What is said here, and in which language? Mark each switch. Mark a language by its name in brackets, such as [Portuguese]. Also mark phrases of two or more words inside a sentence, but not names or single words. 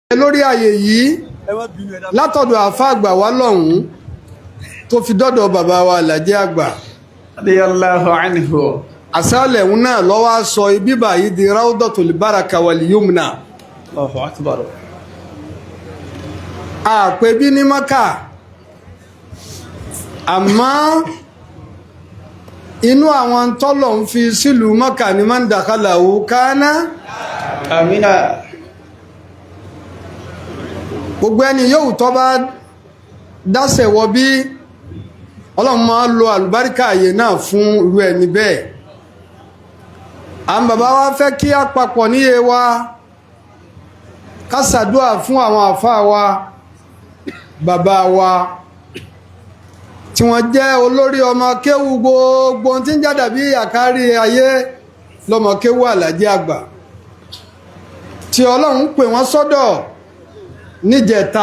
[Yoruba] lórí ààyè yìí látọ̀dọ̀ àfa àgbà wa lọ́hùn tó fi dọ́dọ̀ bàbá wa Alhaji àgbà [Arabic] رضي الله عنه. [Yoruba] àsálẹ̀ òun náà lọ́wọ́ sọ ibi báyìí di [Arabic] روضة البركة واليمن. الله أكبر. [Yoruba] àpè bí ní Mákà àmọ́ inú àwọn tọ́lọ̀ ń fi sílùú Mákà ní [Arabic] من دخله كان amina. [Yoruba] gbogbo ẹni yóò tọ́ bá dáṣẹ̀ wọ bí Ọlọ́run máa lo àlùbáríkà àyè náà fún irú ẹni bẹ́ẹ̀. àwọn bàbá wa fẹ́ kí a papọ̀ níye wa ká ṣàdúà fún àwọn àfáà wa bàbá wa tí wọ́n jẹ́ olórí ọmọ kéwú gbogbo tí ń jádà bí àkárí ayé lọ́mọ kéwú Alhaji àgbà tí Ọlọ́run pè wọ́n sọ́dọ̀ níjẹta.